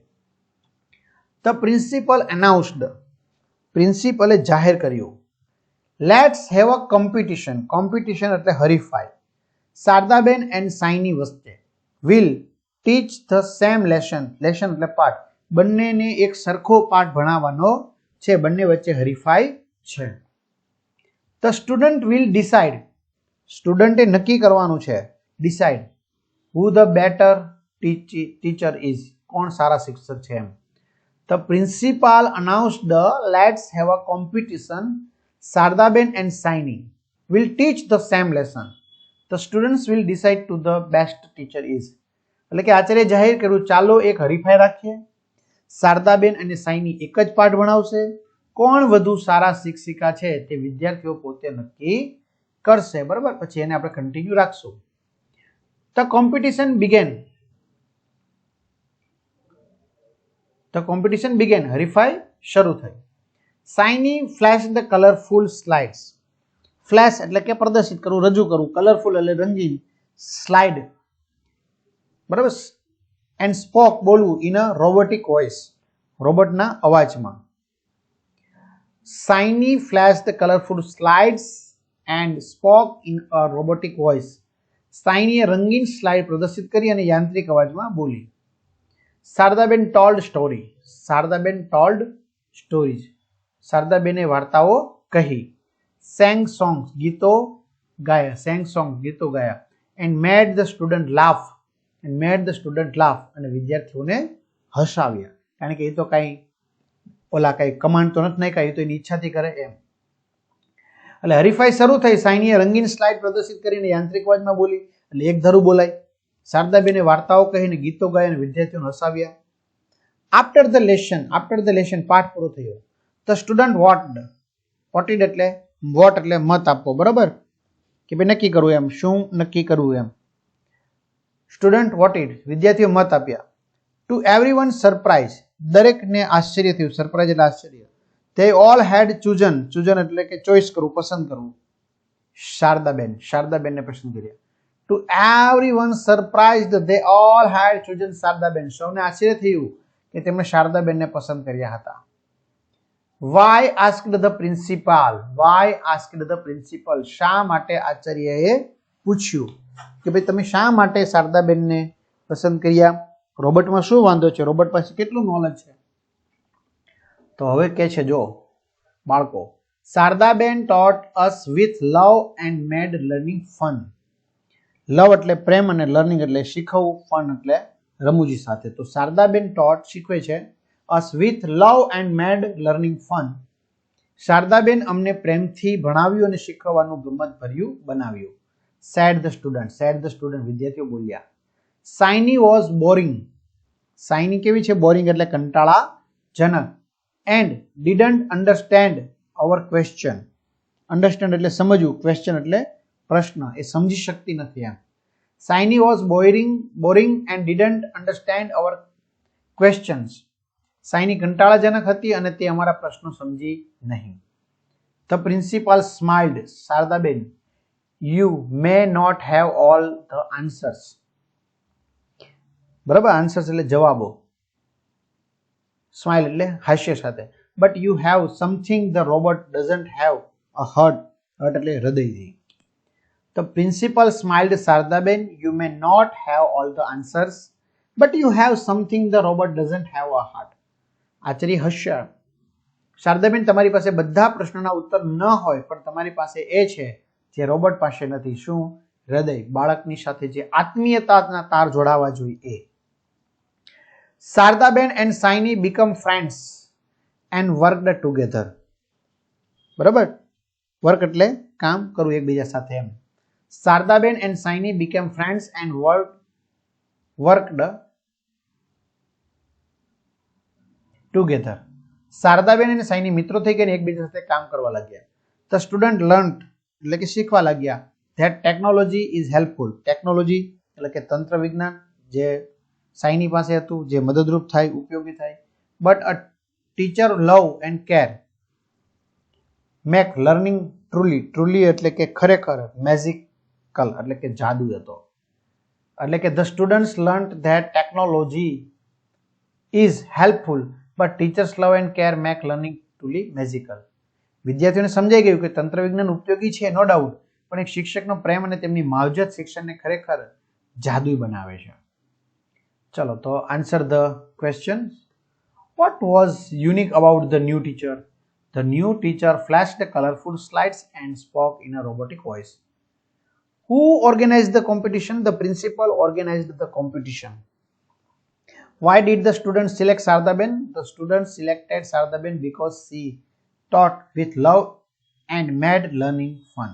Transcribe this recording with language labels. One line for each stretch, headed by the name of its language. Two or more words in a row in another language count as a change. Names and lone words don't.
English: The principal announced,
Gujarati: પ્રિન્સિપલે જાહેર કર્યું,
English: let's have a competition,
Gujarati: કોમ્પિટિશન એટલે હરીફાઈ, શારદાબેન એન્ડ સાઇની વચ્ચે,
English: will teach the same lesson,
Gujarati: લેસન એટલે પાઠ, બંનેને એક સરખો પાઠ ભણાવવાનો છે, બંને વચ્ચે હરીફાઈ છે।
English: The student will decide,
Gujarati: સ્ટુડન્ટે નક્કી કરવાનું છે,
English: decide, who the better teacher is?
Gujarati: કોણ સારા શિક્ષક છે એમ.
English: The principal announced the let's have a competition. Sardaben and Saini will teach the same lesson. The students will decide to the best teacher is.
Gujarati: એટલે કે આચાર્ય જાહેર કર્યું ચાલો એક હરીફાઈ રાખીએ. શારદાબેન અને સાઈની એક જ પાઠ ભણાવશે. કોણ વધુ સારા શિક્ષિકા છે તે વિદ્યાર્થીઓ પોતે નક્કી કરશે. બરાબર, પછી એને આપણે કન્ટિન્યુ રાખશું.
English: The competition began. The competition began.
Gujarati: હરીફાઈ શરૂ થઈ.
English: Saini flashed the colorful slides.
Gujarati: ફ્લેશ એટલે કે પ્રદર્શિત કરવું, રજૂ કરવું. કલરફુલ એટલે રંગીન. સ્લાઇડ, બરાબર.
English: and spoke બોલવું in a robotic voice,
Gujarati: રોબોટના અવાજમાં.
English: Saini flashed the colorful slides and spoke in a robotic voice.
Gujarati: સાઈનીએ રંગીન સ્લાઇડ પ્રદર્શિત કરી અને યાંત્રિક અવાજમાં બોલી.
English: શારદાબેન told story. શારદાબેન told stories.
Gujarati: શારદાબેને વાર્તાઓ કહી.
English: sang songs,
Gujarati: ગીતો ગાયા.
English: sang songs,
Gujarati: ગીતો ગાયા.
English: and made the student laugh. and made the student laugh.
Gujarati: અને વિદ્યાર્થીઓને હસાવ્યા. કારણ કે એ તો કાંઈ ઓલા કાંઈ કમાન્ડ તો નથી નાખ્યા, એ તો એની ઈચ્છાથી કરે એમ. એટલે હરીફાઈ શરૂ થઈ. સાઈનીએ રંગીન સ્લાઇડ પ્રદર્શિત કરીને યાંત્રિક અવાજમાં બોલી એટલે એક ધારું બોલાય. શારદાબેને વાર્તાઓ કહીને ગીતો ગાય અને વિદ્યાર્થીઓને હસાવ્યા.
English: After the lesson,
Gujarati: પાઠ પૂરો થયો.
English: The student voted
Gujarati: એટલે વોટ એટલે મત આપવો. બરાબર, કે ભાઈ નક્કી કરવું એમ, શું નક્કી કરવું એમ.
English: student voted,
Gujarati: વિદ્યાર્થીઓ મત આપ્યા.
English: To everyone surprise,
Gujarati: દરેકને આશ્ચર્ય થયું. સરપ્રાઇઝ એટલે આશ્ચર્ય.
English: They all had chosen
Gujarati: એટલે કે ચોઈસ કરવું, પસંદ કરવું. શારદાબેનને પસંદ કર્યા.
English: To everyone surprised, they all had chosen શારદાબેન.
Gujarati: સૌને આશ્ચર્ય થયું કે તેમણે શારદાબેનને પસંદ કર્યા હતા.
English: Why asked the principal?
Gujarati: શા માટે આચાર્યએ પૂછ્યું કે ભાઈ તમે શા માટે શારદાબેનને પસંદ કર્યા? રોબોટમાં શું વાંધો છે? રોબોટ પાસે કેટલું નોલેજ છે? તો હવે કે છે જો બાળકો, શારદાબેન
English: taught us with love and made learning fun.
Gujarati: લવ એટલે પ્રેમ અને લર્નિંગ એટલે શીખવું, ફન એટલે રમૂજી સાથે.
English: તો શારદાબેન taught
Gujarati: શીખવે છે
English: us with love and made learning fun.
Gujarati: શારદાબેન અમને પ્રેમથી ભણાવ્યું અને શીખવવાનું ગમત ભર્યું બનાવ્યું.
English: said the student,
Gujarati: વિદ્યાર્થીઓ બોલ્યા.
English: Saini was boring.
Gujarati: સાઈની કેવી છે? બોરિંગ એટલે કંટાળાજનક.
English: and didn't understand our question.
Gujarati: understand એટલે સમજવું, question એટલે પ્રશ્ન, એ સમજી શકતી નથી એમ.
English: Saini was boring and didn't understand our questions.
Gujarati: સાઈની કંટાળાજનક હતી અને તે અમારા પ્રશ્નો સમજી નહીં.
English: The principal smiled. શારદાબેન, you may not have all the answers.
Gujarati: બરાબર, આન્સર્સ એટલે જવાબો. સ્માઇલ એટલે હાસ્ય સાથે.
English: But you have something the robot doesn't have, a heart
Gujarati: એટલે હૃદયથી.
English: The principal smiled. શારદાબેન, you may not have all the answers but you have something the robot doesn't have a heart.
Gujarati: આચાર્ય હસ્યા. શારદાબેન, તમારી પાસે બધા પ્રશ્નોના ઉત્તર ન હોય પણ તમારી પાસે એ છે જે રોબોટ પાસે નથી. શું? હૃદય. બાળકની સાથે જે આત્મીયતાના તાર જોડાવા જોઈએ એ.
English: શારદાબેન and Saini become friends and worked together.
Gujarati: બરાબર, વર્ક એટલે કામ કરવું એકબીજા સાથે એમ.
English: શારદાબેન and Saini became friends and worked together.
Gujarati: શારદાબેન અને સાઈની મિત્રો થઈ ગયા અને એકબીજા સાથે કામ કરવા લાગ્યા.
English: The student learned
Gujarati: એટલે કે શીખવા લાગ્યા
English: that technology is helpful.
Gujarati: ટેકનોલોજી એટલે કે તંત્ર વિજ્ઞાન જે સાઈની પાસે હતું, જે મદદરૂપ થાય, ઉપયોગી થાય.
English: But a teacher love and care make learning truly
Gujarati: એટલે કે ખરેખર, મેજિકલ એટલે કે જાદુ હતો. એટલે કે
English: the students learnt that technology is helpful but teachers love and care make learning truly magical.
Gujarati: વિદ્યાર્થીઓને સમજાઈ ગયું કે તંત્ર વિજ્ઞાન ઉપયોગી છે,
English: no doubt,
Gujarati: પણ એક શિક્ષકનો પ્રેમ અને તેમની માવજત શિક્ષણને ખરેખર જાદુઈ બનાવે છે. ચલો તો
English: answer the question. What was unique about the new teacher? The new teacher flashed colorful slides and spoke in a robotic voice. Who organized the competition? The principal organized the competition. Why did the students select Sardhaben? The students selected Sardhaben because she taught with love and made learning fun.